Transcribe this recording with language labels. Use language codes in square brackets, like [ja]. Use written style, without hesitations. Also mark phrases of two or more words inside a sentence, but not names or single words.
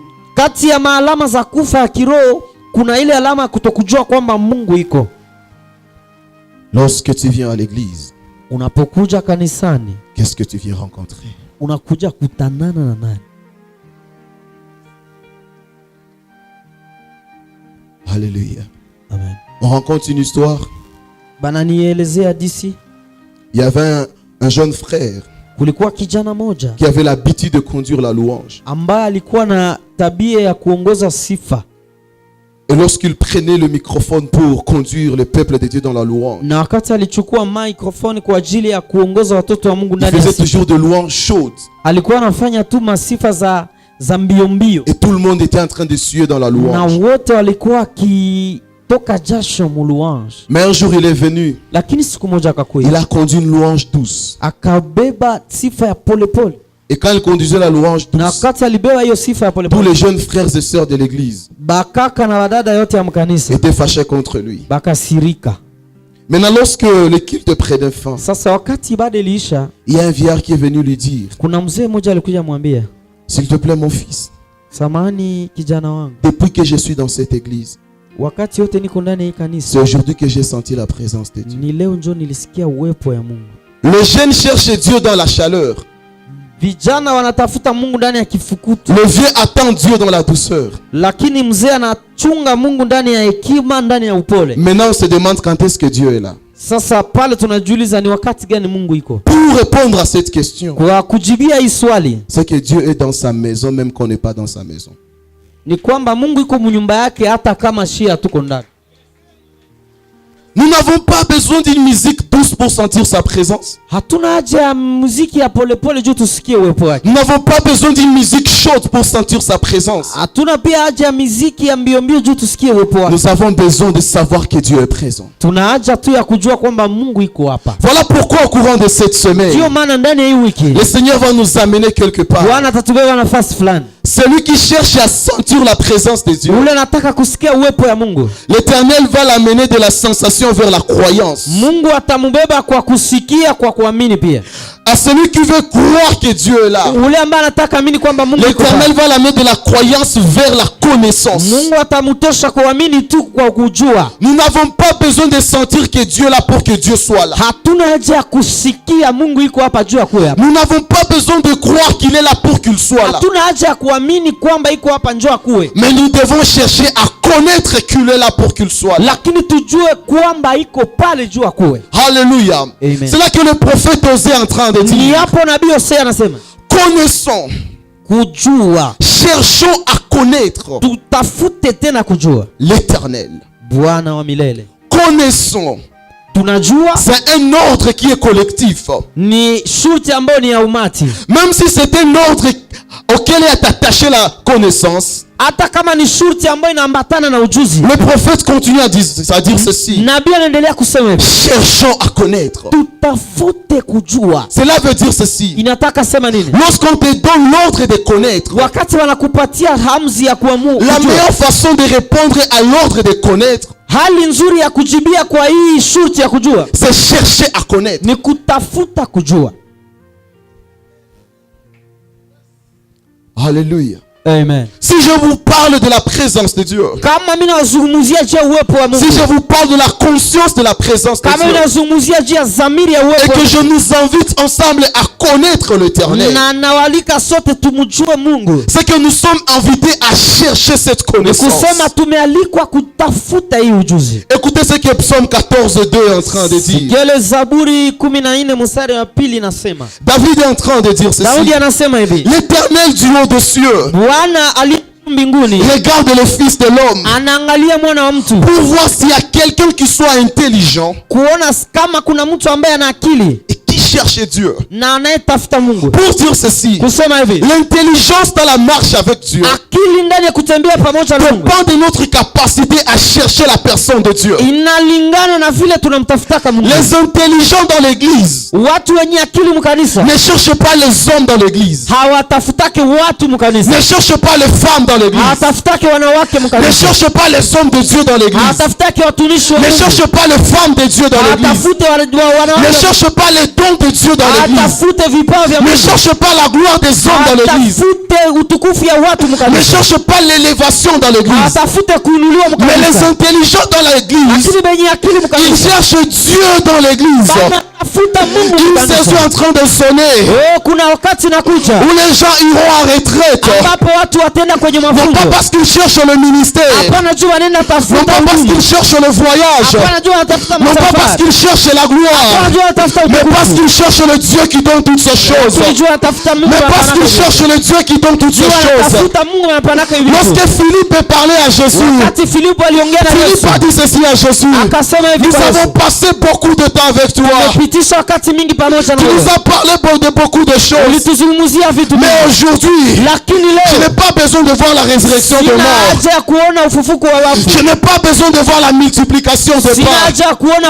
[sw] Kati ya maalama za kufa ya kiroho kuna ile alama ya kutokujua kwamba Mungu iko. [fr] Lorsque tu viens à l'église, [sw] Unapokuja kanisani, [fr] qu'est-ce que tu viens rencontrer? [sw] unakuja kutanana na nani? [fr] Alléluia. Amen. On rencontre une histoire. [sw] Bananielezea disi, [fr] Il y avait un jeune frère [sw] kulikuwa kijana moja [fr] qui avait l'habitude de conduire la louange. [sw] ambaye alikuwa na tabia ya kuongoza sifa, [fr] Et lorsqu'il prenait le microphone pour conduire le peuple de Dieu dans la louange, [sw] na wakati alichukua microphone kwa ajili ya kuongoza watoto wa Mungu [fr] il [sw] ndani ya [fr] faisait [sw] sifa, [fr] toujours de louanges chaudes. [sw] alikuwa anafanya tu masifa za mbio mbio, [fr] Et tout le monde était en train de suer dans la [sw] na [fr] louange. [sw] wote walikuwa wakitoka jasho mu louange. [fr] Mais un jour, il est venu. [sw] Lakini siku moja [fr] Il [sw] akakuja, [fr] a conduit une louange douce. [sw] akabeba sifa ya polepole, [fr] Et quand il conduisait la louange [sw] na [fr] douce, [sw] wakati alibeba hiyo sifa ya [fr] tous [sw] polepole, [fr] les jeunes frères et sœurs de l'église [sw] bakaka na wadada yote ya mkanisa [fr] étaient fâchés contre lui. [sw] bakasirika. [fr] Maintenant, lorsque le culte prenait fin, [sw] Sasa wakati ibada iliisha, [fr] il y a un vieillard qui est venu lui dire: [sw] kuna mzee mmoja alikuja mwambia, [fr] s'il te plaît, mon fils, [sw] samahani kijana wangu, [fr] depuis que je suis dans cette église, [sw] wakati yote niko ndani ya hii [fr] c'est [sw] kanisa, [fr] aujourd'hui que j'ai senti la présence de Dieu. [sw] ni leo njo nilisikia uwepo ya Mungu. [fr] Le jeune cherche Dieu dans la chaleur. [sw] Vijana wanatafuta Mungu ndani ya kifukutu, [fr] Le vieux attend Dieu dans la douceur. [sw] lakini mzee anachunga Mungu ndani ya hekima, ndani ya upole. [fr] Maintenant, on se demande quand est-ce que Dieu est là. [sw] Sasa pale tunajiuliza ni wakati gani Mungu iko. [fr] Pour répondre à cette question, [sw] Kwa kujibia hii swali [fr] c'est que Dieu est dans sa maison, même qu'on n'est pas dans sa maison. [sw] ni kwamba Mungu iko mnyumba yake hata kama shia tuko ndani. [fr] Nous n'avons pas besoin d'une musique douce pour sentir sa présence. [sw] Hatuna haja ya muziki ya polepole juu tusikie uwepo wake. [fr] Nous n'avons pas besoin d'une musique chaude pour sentir sa présence. [sw] Hatuna pia haja ya muziki ya mbio mbio juu tusikie uwepo wake. [fr] Nous avons besoin de savoir que Dieu est présent. [sw] Tuna haja tu ya kujua kwamba Mungu iko hapa. [fr] Voilà pourquoi au courant de cette semaine, [sw] Ndio maana ndani ya hii wiki [fr] le Seigneur va nous amener quelque part. [sw] Bwana atatubeba nafasi fulani. [fr] Celui qui cherche à sentir la présence de Dieu, [sw] Ule anataka kusikia uwepo ya Mungu, [fr] l'Éternel va l'amener de la sensation vers la croyance. [sw] Mungu atamubeba kwa kusikia, kwa kuamini pia. [fr] À celui qui veut croire que Dieu est là, [sw] Ule ambaye anataka amini kwamba Mungu iko [fr] l'Éternel [sw] hapa, [fr] va l'amener de la croyance vers la connaissance. [sw] Mungu atamutosha kuamini tu kwa kujua. [fr] Nous n'avons pas besoin de sentir que Dieu est là pour que Dieu soit là. [sw] Hatuna haja ya kusikia Mungu iko hapa juu ya kuya hapa. [fr] Nous n'avons pas besoin de croire qu'il est là pour qu'il soit là. [sw] Hatuna haja ya kuamini kwamba iko hapa njoo akuwe. [fr] Mais nous devons chercher à connaître qu'il est là pour qu'il soit là. [sw] Lakini tujue kwamba iko pale juu akuwe. [fr] Alléluia. Amen. C'est là que le prophète Osée est en train de [sw] Ni [fr] dire: [sw] hapo nabii Hosea anasema, [fr] Connaissons. [sw] Kujua. [fr] Cherchons à connaître [sw] Tutafute tena kujua. [fr] l'Éternel. [sw] Bwana wa milele. [fr] Connaissons. [sw] Tunajua. [fr] C'est un ordre qui est collectif. [sw] Ni shurti ambayo ni ya umati. [fr] Même si c'est un ordre auquel est attachée la connaissance, [sw] hata kama ni shurti ambayo inaambatana na ujuzi. [fr] Le prophète continue à dire ceci. [sw] Nabii anaendelea kusema hivi. [fr] Cherchons à connaître. [sw] Tutafute kujua. [fr] Cela veut dire ceci. [sw] Inataka sema nini? [fr] Lorsqu'on te donne l'ordre de connaître, [sw] wakati wanakupatia hamzi ya kuamua, [fr] la meilleure façon de répondre à l'ordre de connaître, [sw] hali nzuri ya kujibia kwa hii shurti ya kujua, [fr] c'est chercher à connaître. [sw] ni kutafuta kujua. [fr] Alléluia. Amen. Si je vous parle de la présence de Dieu, [sw] kama mimi nazungumzia je uwepo wa Mungu, [fr] si je vous parle de la conscience de la présence de [sw] kama mimi [fr] Dieu, [sw] nazungumzia je zamiri ya uwepo, [fr] et que je nous invite ensemble à connaître l'Éternel, [sw] na nawalika sote tumjue Mungu, [fr] c'est que nous sommes invités à chercher cette connaissance. [sw] kusema tumealikwa kutafuta hii ujuzi. [fr] Écoutez ce que Psaume 14:2 est en train de dire. [sw] Sikele Zaburi 14 mstari wa pili nasema. [fr] David est en train de dire ceci. [sw] Daudi anasema hivi. [fr] L'Éternel du haut des cieux [sw] Bwana ali mbinguni [fr] regarde le fils de l'homme [sw] anaangalia mwana wa mtu [fr] pour voir s'il y a quelqu'un qui soit intelligent [sw] kuona kama kuna mtu ambaye ana akili [fr] et qui cherche Dieu. [sw] na anayetafuta Mungu. [fr] Pour dire ceci, [sw] Kusema hivi, [fr] l'intelligence dans la marche avec Dieu [sw] akili ndani ya kutembea pamoja na Mungu [fr] dépend de notre capacité à chercher la personne de Dieu. [sw] inalingana na vile tunamtafutaka Mungu. [fr] Les intelligents dans l'église [sw] Watu wenye akili mkanisa [fr] ne cherchent pas les hommes dans l'église, [sw] hawatafutake watu mkanisa, [fr] ne cherchent pas les femmes dans l'église, [sw] hawatafutake wanawake [fr] ne [sw] mkanisa, [fr] cherchent pas les hommes de Dieu dans l'église, [sw] hawatafutake watumishi wa [fr] ne [sw] Mungu, [fr] cherchent pas les femmes de Dieu dans l'église, [sw] hawatafute [fr] ne [sw] wanawake, [fr] cherchent pas les dons de Dieu dans l'église, [sw] hawatafute vipawa vya [fr] ne [sw] Mungu, [fr] cherchent pas la gloire des hommes dans l'église, [sw] hawatafute utukufu ya watu [fr] ne [sw] mkanisa, [fr] cherchent pas l'élévation dans l'église. [sw] hawatafute kuinuliwa [fr] Mais les [sw] mkanisa. [fr] intelligents dans l'église, [sw] Lakini benye akili [fr] ils [sw] mkanisa [fr] cherchent Dieu dans l'église. [sw] banatafuta Mungu [fr] Une [sw] mkanisa. [fr] saison en train de sonner [sw] Oh, kuna wakati nakuja [fr] où les gens iront en retraite. [sw] ambapo watu watenda kwenye [fr] Non [sw] mafunzo, [fr] pas parce qu'ils cherchent le ministère, [sw] hapana juu wanaenda [fr] non [sw] tafuta [fr] pas parce [sw] huduma, [fr] qu'ils cherchent le voyage, [sw] hapana juu wanatafuta [fr] non pas parce [sw] masafari, [fr] qu'ils cherchent la [sw] hapana [fr] gloire, [sw] juu wanatafuta [fr] mais parce [sw] utukufu, [fr] qu'ils cherchent le Dieu qui donne toutes ces choses. [sw] lakini juu wanatafuta Mungu [fr] Mais parce qu'ils [sw] anapanaka [fr] cherchent le Dieu qui donne toutes [sw] juu [fr] ces choses. [sw] wanatafuta Mungu anapanaka hivi vitu. [fr] Lorsque Philippe parlait à Jésus, [sw] Wakati Filipo aliongea na Yesu [fr] Philippe a dit ceci à Jésus: [sw] akasema hivi [fr] nous [sw] kwa [fr] avons [sw] Yesu, [fr] passé beaucoup de temps avec toi. [sw] tumepitisha wakati mingi pamoja na [fr] Tu nous [sw] wewe, [fr] as parlé de beaucoup de choses. [sw] ulituzungumzia vitu [fr] Mais [sw] vingi, [fr] aujourd'hui, [sw] lakini [fr] je [sw] leo [fr] n'ai pas besoin de voir la résurrection de [sw] sina [fr] mort. [sw] haja ya kuona ufufuko wa wafu, [fr] Je n'ai pas besoin de voir la multiplication de [sw] sina [fr] pain. [sw] haja ya kuona